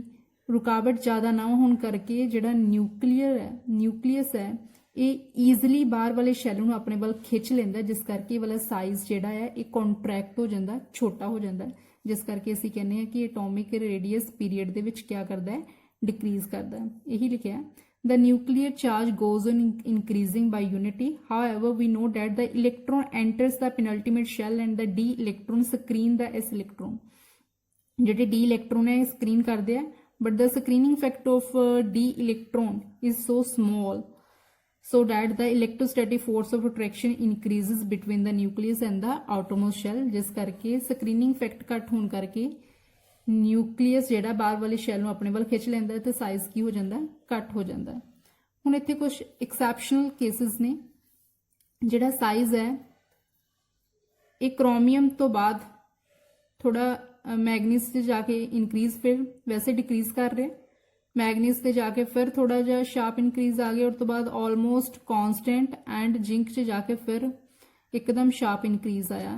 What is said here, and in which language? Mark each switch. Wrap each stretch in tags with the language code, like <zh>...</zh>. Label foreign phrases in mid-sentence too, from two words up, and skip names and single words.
<pa>ਰੁਕਾਵਟ ਜ਼ਿਆਦਾ ਨਾ ਹੋਣ ਕਰਕੇ ਜਿਹੜਾ ਨਿਊਕਲੀਅਸ ਹੈ ਇਹ ਈਜ਼ਲੀ ਬਾਹਰ ਵਾਲੇ ਸ਼ੈਲ ਨੂੰ ਆਪਣੇ ਵੱਲ ਖਿੱਚ ਲੈਂਦਾ, ਜਿਸ ਕਰਕੇ ਇਹ ਵਾਲਾ ਸਾਈਜ਼ ਜਿਹੜਾ ਹੈ ਇਹ ਕੰਟਰੈਕਟ ਹੋ ਜਾਂਦਾ, ਛੋਟਾ ਹੋ ਜਾਂਦਾ, ਜਿਸ ਕਰਕੇ ਅਸੀਂ ਕਹਿੰਦੇ ਹਾਂ ਕਿ</pa> <en>atomic radius</en> <pa>ਪੀਰੀਅਡ ਦੇ ਵਿੱਚ ਕੀ ਕਰਦਾ ਹੈ, ਡਿਕਰੀਜ਼ ਕਰਦਾ ਹੈ। ਇਹੀ ਲਿਖਿਆ</pa> <en>the nuclear charge goes on increasing by unity. However, we know that the electron enters the penultimate shell and the d electron screen the s electron.</en> <pa>ਜਿਹੜੇ</pa> <en>d electron</en> <pa>ਹੈ screen ਕਰਦੇ ਆ,</pa> <en>but the screening effect of d electron is so small so that the electrostatic force of attraction increases between the nucleus and the outermost shell,</en> <pa>ਜਿਸ ਕਰਕੇ</pa> <en>screening effect</en> <pa>ਘੱਟ ਹੋਣ ਕਰਕੇ ਨਿਊਕਲੀਅਸ ਜਿਹੜਾ ਬਾਹਰ ਵਾਲੇ ਸ਼ੈਲ ਨੂੰ ਆਪਣੇ ਵੱਲ ਖਿੱਚ ਲੈਂਦਾ ਹੈ ਤੇ ਸਾਈਜ਼ ਕੀ ਹੋ ਜਾਂਦਾ, ਘੱਟ ਹੋ ਜਾਂਦਾ। ਹੁਣ ਇੱਥੇ ਕੁਝ</pa> <en>exceptional cases</en> <pa>ਨੇ। ਜਿਹੜਾ ਸਾਈਜ਼ ਹੈ ਇਹ ਕ੍ਰੋਮੀਅਮ ਤੋਂ ਬਾਅਦ ਥੋੜਾ ਮੈਗਨੀਸ ਤੇ ਜਾ ਕੇ ਇਨਕਰੀਜ਼, ਫਿਰ ਵੈਸੇ ਡਿਕਰੀਜ਼ ਕਰ ਰਿਹਾ, ਮੈਗਨੀਸ ਤੇ ਜਾ ਕੇ ਫਿਰ ਥੋੜਾ ਜਿਹਾ</pa> <en>sharp increase</en> <pa>ਆ ਗਿਆ, ਉਸ ਤੋਂ ਬਾਅਦ</pa> <en>almost constant and</en> <pa>ਜਿੰਕ 'ਚ ਜਾ ਕੇ ਫਿਰ ਇੱਕਦਮ</pa> <en>sharp increase</en> <pa>ਆਇਆ।</pa>